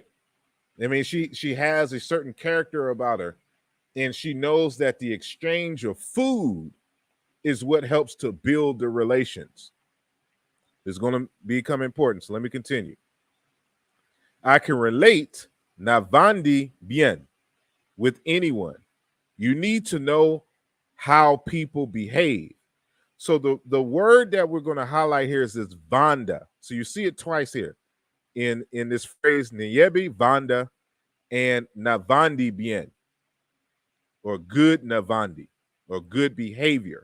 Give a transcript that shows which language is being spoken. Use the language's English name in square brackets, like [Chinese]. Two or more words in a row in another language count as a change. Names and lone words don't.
[English] I mean, she has a certain character about her, and she knows that the exchange of food is what helps to build the relations. It's going to become important. So let me continue. I can relate [Luba-Lulua] navandi bien [English] with anyone. You need to know how people behave. So the word that we're going to highlight here is this Vanda. So you see it twice here in this phrase, [Luba-Lulua] Nyebi Vanda and Navandi Bien, [English] or good Navandi, or good behavior.